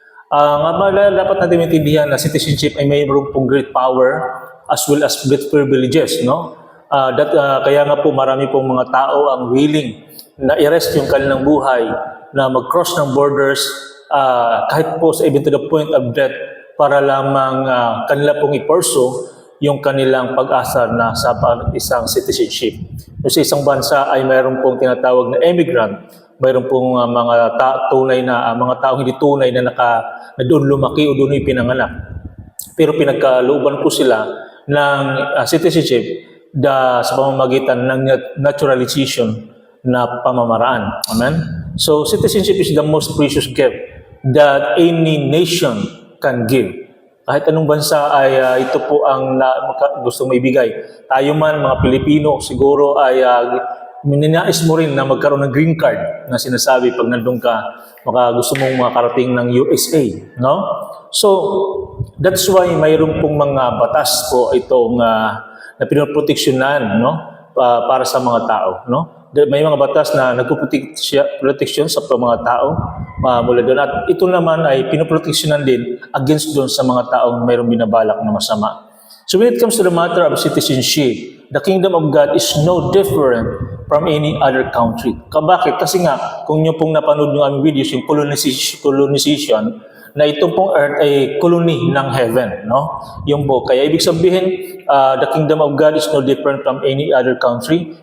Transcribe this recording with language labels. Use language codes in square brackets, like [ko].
[tl] Dapat natin maintindihan na citizenship ay mayroong pong [en] great power as well as great privileges. [tl] Kaya nga po marami pong mga tao ang willing na i-rest yung kanilang buhay, na mag-cross ng borders kahit po even to the point of death para lamang kanila pong i-pursue yung kanilang pag-asa na sa isang citizenship. Sa isang bansa ay mayroon pong tinatawag na immigrant, mayroon pong mga taong hindi tunay na doon lumaki o doon pinanganak. Pero pinagkalooban po sila ng citizenship sa pamamagitan ng naturalization na pamamaraan. Amen? [en] So citizenship is the most precious gift that any nation can give. [tl] Kahit anong bansa ay ito po ang gusto maibigay. Tayo man, mga Pilipino, siguro ay ninais mo rin na magkaroon ng green card na sinasabi pag nandun ka, gusto mong makarating ng USA. No? [en] So, that's why [tl] mayroon pong mga batas po itong na pinoproteksyonan para sa mga tao. No? May mga batas na nagpuproteksyon sa mga tao mula doon. At ito naman ay pinoproteksyonan din against doon sa mga taong mayroong binabalak na masama. [en] So when it comes to the matter of citizenship, the kingdom of God is no different from any other country. [tl] Bakit? Kasi nga, kung nyo pong napanood yung aming videos, yung colonization, na itong pong earth ay colony ng heaven. Yung po. Kaya ibig sabihin, [en] the kingdom of God is no different from any other country.